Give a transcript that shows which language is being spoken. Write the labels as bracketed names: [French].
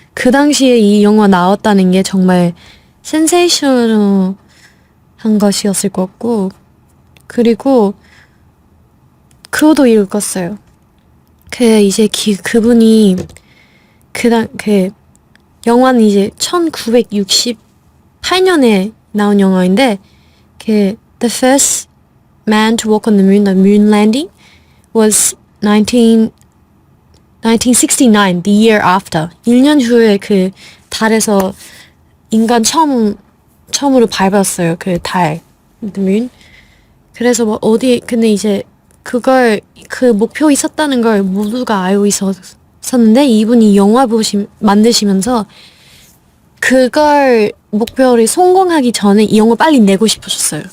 [Korean] 그 당시에 이 영화 나왔다는 게 정말 센세이션한 것이었을 것 같고 그리고 그거도 읽었어요. 이제 그분이 영화는 이제 1968년에 나온 영화인데 [English] the first man to walk on the moon landing was 1969, the year after. [Korean] 1년 후에 그 달에서 인간 처음으로 밟았어요. 그 달, [English] the moon. [Korean] 그래서 뭐 근데 이제 그 목표 있었다는 걸 모두가 알고 있었는데 이분이 영화 만드시면서 그걸 목표를 성공하기 전에 이 영화 빨리 내고 싶으셨어요.